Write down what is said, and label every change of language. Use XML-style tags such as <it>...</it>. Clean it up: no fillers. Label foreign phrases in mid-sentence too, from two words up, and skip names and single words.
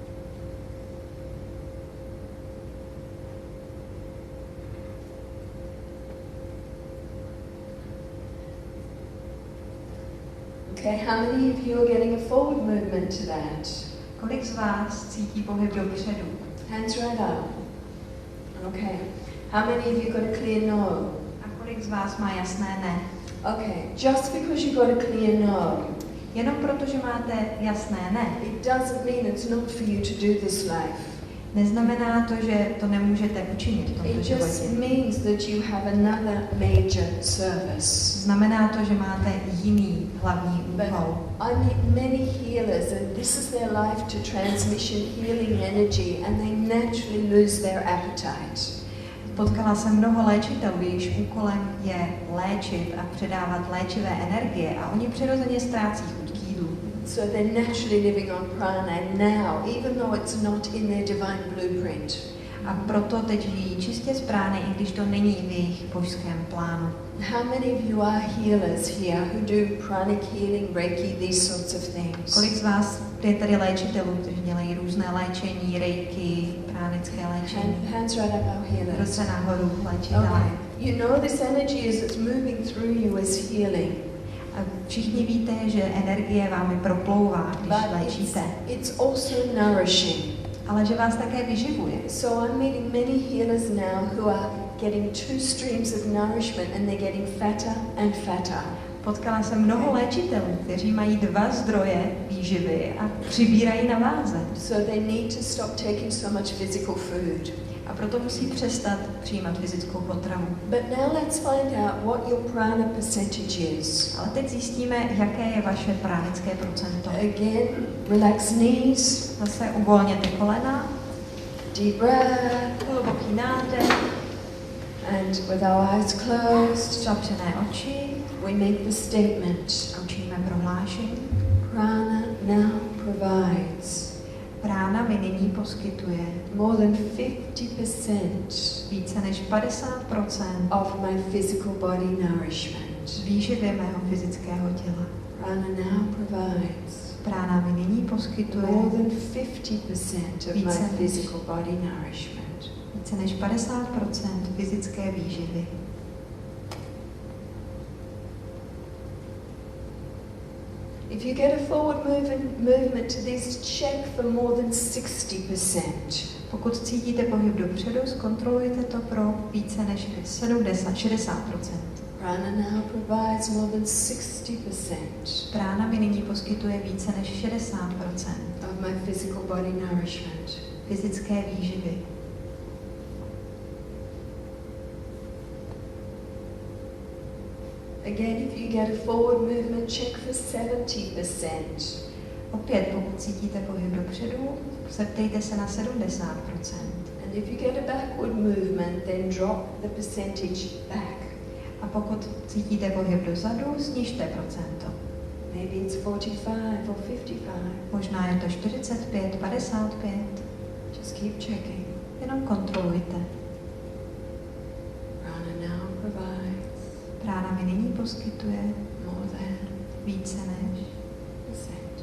<en>Okay, how many of you are getting a forward movement to that?</en> <cs>Kolik z vás cítí pohyb dopředu?</cs> <en>Hands right up. Okay. How many of you got a clear no?</en> <cs>A kolik z vás má jasné ne?</cs> <en>Okay, just because you got a clear no,</en> <cs>Jenom proto, že máte jasné ne,</cs> <en>it doesn't mean it's not for you to do this life.</en> <cs>neznamená to, že to nemůžete učinit v tomto</cs> <en>It just</en> <cs>životě.</cs> <en>means that you have another major service.</en> <cs>Znamená to, že máte jiný hlavní</cs> <en>But</en> <cs>úkol.</cs> <en>I meet many healers, and this is their life to transmission healing energy, and they naturally lose their appetite.</en> <cs>Potkala jsem mnoho léčitelů, jejichž úkolem je léčit a předávat léčivé energie a oni přirozeně ztrácí chuť k jídlu.</cs> <en>So they're naturally living on prana now, even though it's not in their divine blueprint.</en> <cs>A proto teď žijí čistě z prány, i když to není v jejich božském plánu.</cs> <en>How many of you are healers here who do pranic healing, Reiki, these sorts of things?</en> <cs>Kolik z vás je tady léčitelů, kteří dělají různé léčení, reiki, pránické léčení?</cs> <en>Hands right up, our healers.</en> <cs>Ruce nahoru, léčitelé.</cs> <en>Okay. You know this energy as it's moving through you is healing.</en> <cs>A všichni víte, že energie vámi proplouvá, když</cs> <en>But</en> <cs>léčíte.</cs> <en>it's also nourishing.</en> <cs>Ale že vás také vyživuje.</cs> <en>So I'm meeting many healers now who are getting two streams of nourishment and they're getting fatter and fatter.</en> <cs>Potkala jsem mnoho léčitelů, kteří mají dva zdroje výživy a přibírají na váze.</cs> <en>So they need to stop taking so much physical food.</en> <cs>A proto musí přestat přijímat fyzickou potravu.</cs> <en>But now let's find out what your prana percentage is.</en> <cs>Ale teď zjistíme, jaké je vaše pránické procento.</cs> <en>Again, relax knees,</en> <cs>Zase uvolněte kolena,</cs> <en>deep breath,</en> <cs>hluboký nádech,</cs> <en>and with our eyes closed,</en> <cs>zavřené oči</cs> <en>we make the statement.</en> <cs>a učiníme prohlášení.</cs> <en>Prana now provides</en> <cs>Prána mi nyní poskytuje</cs> <en>more than 50%</en> <cs>více než 50%</cs> <en>of my physical body nourishment.</en> <cs>výživy mého fyzického těla.</cs> <en>Prana now provides</en> <cs>Prána mi nyní poskytuje</cs> <en>more than 50% of my</en> <cs>Více než-</cs> <en>physical body nourishment.</en> <cs>více než 50% fyzické výživy.</cs> <en>If you get a forward movement to this, check for more than 60%.</en> <cs>Pokud cítíte pohyb dopředu, zkontrolujte to pro více než 60%.</cs> <en>Prana now provides more than 60%</en> <cs>Prána mi nyní poskytuje více než 60%</cs> <en>of my physical body nourishment.</en> <cs>fyzické výživy.</cs> <en>Again, if you get a forward movement, check for 70%.</en> <cs>Opět, pokud cítíte pohyb dopředu, zeptejte se na 70%.</cs> <en>And if you get a backward movement, then drop the percentage back.</en> <cs>A pokud cítíte pohyb dozadu, snižte procento.</cs> <en>Maybe it's 45 or 55.</en> <cs>Možná je to 45, 55.</cs> <en>Just keep checking.</en> <cs>Jenom kontrolujte.</cs> <en>Prana now provides</en> <cs>Prána mi nyní poskytuje</cs> <en>more than</en> <cs>více než %</cs>